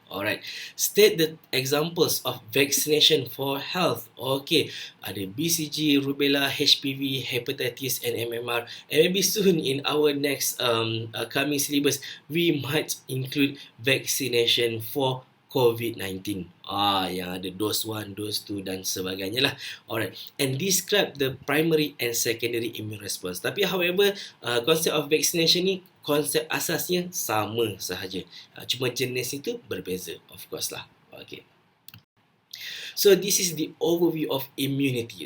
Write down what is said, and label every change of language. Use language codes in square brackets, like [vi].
[en] Alright, state the examples of vaccination for health. [ms] Okay, ada BCG, rubella, HPV, hepatitis, and MMR. [en] And maybe soon in our next coming syllabus, we might include vaccination for COVID-19. [ms] Yang ada dose 1, dose 2 dan sebagainya lah. [en] Alright, and describe the primary and secondary immune response. [ms] Tapi [en] however, [ms] konsep [en] of vaccination [ms] ni, konsep asasnya sama sahaja. Cuma jenis itu berbeza, [en] of course [ms] lah. Okay. [en] So this is the overview of immunity.